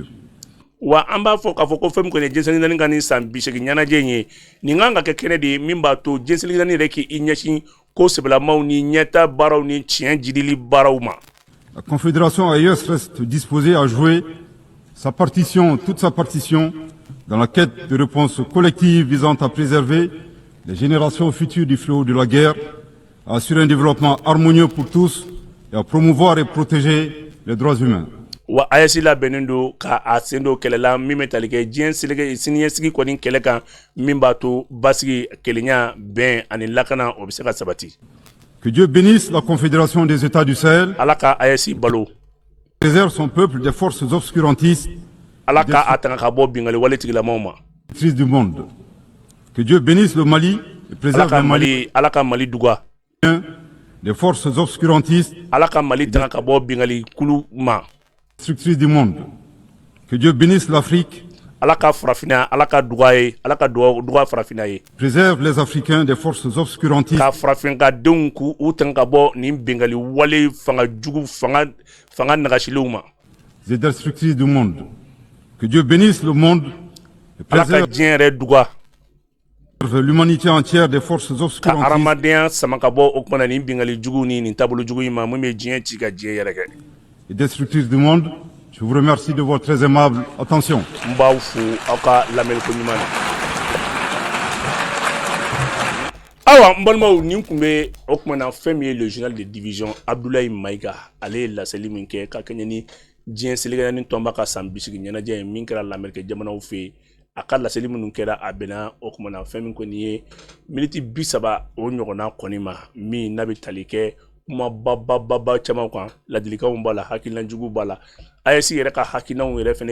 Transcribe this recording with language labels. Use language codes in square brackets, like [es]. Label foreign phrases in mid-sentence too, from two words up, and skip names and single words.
[bm] Wa an b'a fɔ k'a fɔ ko fɛn min kɔni ye diɲɛ sɛnɛgali ka nin san 80 ɲɛnajɛ in ye nin kan ka kɛ kɛnɛ de ye min b'a to diɲɛ sɛnɛgali yɛrɛ k'i ɲɛsin ko sɛbɛlamaw ni ɲɛta baaraw ni tiɲɛ jidili baaraw ma. [fr] La Confédération AES reste disposée à jouer sa partition, toute sa partition, dans la quête de réponses collectives visant à préserver les générations futures du fléau de la guerre, à assurer un développement harmonieux pour tous et à promouvoir et protéger les droits humains. [bm] Wa AES labɛnnen don ka a sen don kɛlɛ la min bɛ tali kɛ diɲɛ siniɲɛsigi kɔni kɛlɛ kan min b'a to basigi kelenya bɛn ani lakana o bɛ se ka sabati. [fr] Que Dieu bénisse la Confédération des États du Sahel, [bm] Ala ka AES balo, [fr] préserve son peuple des forces obscurantistes [bm] Ala ka a tanga ka bɔ bingali wale tigilamaw ma. [fr] destructrices du monde. Que Dieu bénisse le Mali et [bm] Ala [fr] préserve [bm] ka [fr] le Mali [bm] Ala ka Mali duga, [fr] des forces obscurantistes [bm] Ala ka Mali tanga ka bɔ bingali kulu ma. [fr] destructrices du monde. Que Dieu bénisse l'Afrique, [bm] Ala ka farafina, Ala ka duga ye, Ala ka duga farafina ye. [fr] préserve les Africains des forces obscurantistes [bm] Ka farafinka denw k'u tanga ka bɔ nin bingali wale fanga jugu fanga nagasilenw ma. [fr] et destructrices du monde. Que Dieu bénisse le monde et [bm] Ala ka [fr] préserve [bm] diɲɛ yɛrɛ duga, [fr] l'humanité entière des forces [bm] ka [fr] obscurantistes [bm] aramadenya sama ka bɔ o kumana nin bingali jugu ni nin taabolo jugu in ma mun bɛ diɲɛ ci ka diɲɛ yɛrɛ kɛ [fr] et destructrices du monde. Je vous remercie de votre très aimable attention. [bm] n b'aw fo aw ka lamɛnliko ɲuman na awa n balimaw nin kun bɛ o kumana fɛn min ye [fr] le journal de division [bm] Abdoulaye Maïga ale ye laseli min kɛ ka kɛɲɛ ni diɲɛ seligɛrɛni tɔnba ka san 20 ɲɛnajɛ ye min kɛra lamɛrikɛ jamanaw fɛ yen a ka laseli minnu kɛra a bɛnna o kumana fɛn min kɔni ye miniti 30 o ɲɔgɔnna kɔni ma min n'a bɛ tali kɛ kuma bababa caman kan ladilikanw b'a la hakilinajugu b'a la AES yɛrɛ ka hakilinaw yɛrɛ fɛnɛ